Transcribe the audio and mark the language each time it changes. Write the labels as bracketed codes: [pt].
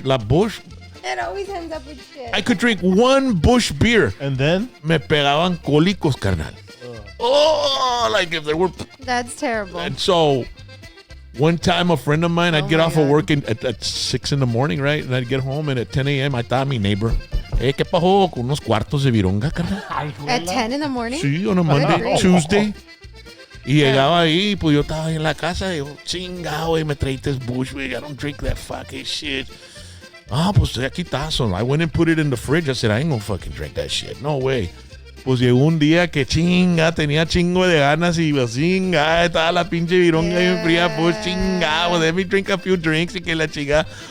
[en] It always ends up with shit. I could drink one Bush beer. And then? [es] Me pegaban cólicos, carnal. [en] Oh, like if there were. That's terrible. And so, one time a friend of mine, I'd Oh get my off of God. work at 6 in the morning, right? And I'd get home, and at 10 a.m. I thought my neighbor, [es] ¿qué pasó con unos cuartos de vironga, carnal? [en] At 10 in the morning? Sí, on a Monday, great. Tuesday. [es] Y llegaba ahí, pues yo estaba ahí en la casa, y yo, chingado, güey, me traíste Bush, güey, [en] I don't drink that fucking shit. [es] Ah, pues aquí está. [en] So I went and put it in the fridge. I said, I ain't gonna fucking drink that shit. No way. [es] Pues llegó un día que tenía chingo de ganas y pues chinga, estaba la pinche vironga bien fría, pues chinga, pues [en] let me drink a few drinks [es] y que la chinga.